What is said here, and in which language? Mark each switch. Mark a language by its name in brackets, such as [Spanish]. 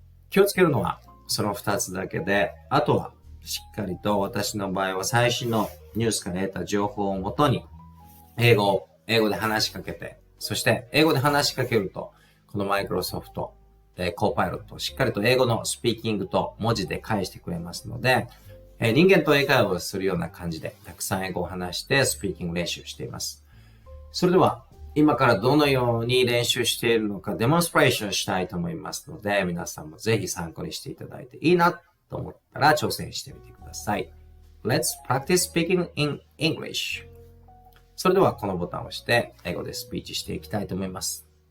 [Japanese] 気をつけるのはその2つだけで、あとはしっかりと私の場合は最新のニュースから得た情報をもとに英語で話しかけて、そして英語で話しかけるとこのマイクロソフトコーパイロットをしっかりと英語のスピーキングと文字で返してくれますので、人間と英会話をするような感じでたくさん英語を話してスピーキング練習しています。それでは今からどのように練習しているのかデモンストレーションしたいと思いますので、皆さんもぜひ参考にしていただいていいなと思ったら挑戦してみてください。 [English] Let's practice speaking in English. [Japanese] それではこのボタンを押して英語でスピーチしていきたいと思います。